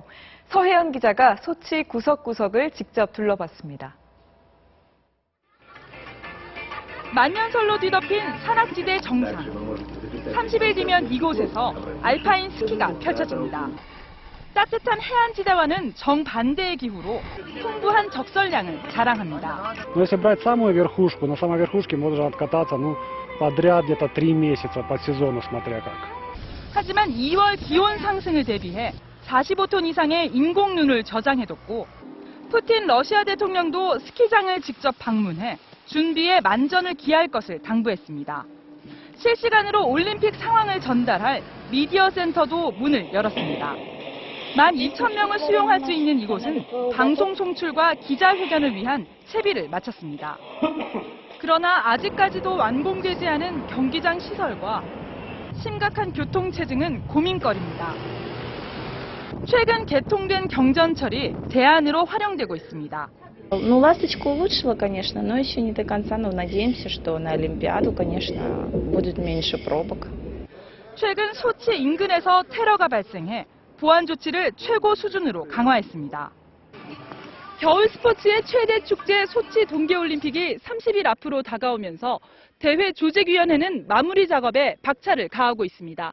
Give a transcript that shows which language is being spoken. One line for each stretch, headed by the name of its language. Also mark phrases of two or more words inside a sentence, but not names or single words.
Korean: 서혜연 기자가 소치 구석구석을 직접 둘러봤습니다. 만년설로 뒤덮인 산악지대 정상. 30일 뒤면 이곳에서 알파인 스키가 펼쳐집니다. 따뜻한 해안지대와는 정반대의 기후로 풍부한 적설량을 자랑합니다.
Russian: Но если брать самую верхушку, на самой верхушке можно откататься, подряд где-то 3 месяца по сезону, смотря как.
Korean: 하지만 2월 기온 상승을 대비해 45톤 이상의 인공눈을 저장해뒀고 푸틴 러시아 대통령도 스키장을 직접 방문해 준비에 만전을 기할 것을 당부했습니다. 실시간으로 올림픽 상황을 전달할 미디어 센터도 문을 열었습니다. 12,000명을 수용할 수 있는 이곳은 방송 송출과 기자회견을 위한 채비를 마쳤습니다. 그러나 아직까지도 완공되지 않은 경기장 시설과 심각한 교통체증은 고민거리입니다. 최근 개통된 경전철이 대안으로 활용되고 있습니다.
Russian: Ну, «Ласточка» улучшила, конечно, но еще не до конца. Но надеемся, что на Олимпиаду, конечно, будет меньше пробок.
Korean: 최근 소치 인근에서 테러가 발생해 보안 조치를 최고 수준으로 강화했습니다. 겨울 스포츠의 최대 축제 소치 동계올림픽이 30일 앞으로 다가오면서 대회 조직위원회는 마무리 작업에 박차를 가하고 있습니다.